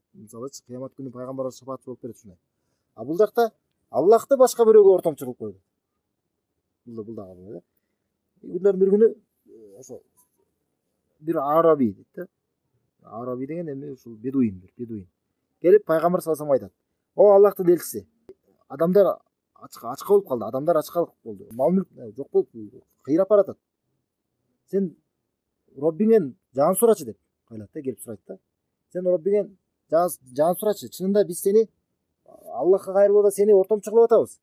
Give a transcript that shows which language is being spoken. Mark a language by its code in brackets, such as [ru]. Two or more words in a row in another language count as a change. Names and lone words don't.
[ky] Мисалы кыямат күнү пайгамбар шафаатчы болуп берет ушундай. А бул жакта Аллахты башка бирөөгө ортомчу кылып койду. Бул дагы. Күндөрдүн бир күнү ошо бир араби дейт да. Араби деген эми ушул бедуин. Келип пайгамбар [ar] صلى الله عليه وسلم [ky] айтат. О Аллахтын элчиси, адамдар ачка болуп калды, адамдар ачкалык болду. Мал мүлк жок болуп кыйрап баратат. Сен Роббиңен жан сурачы деп кайлат да, келип сурайт да. Сен Роббиңен жан сурачы, чынында биз сени Аллахка кайрылып да сени ортомчу кылып атабыз.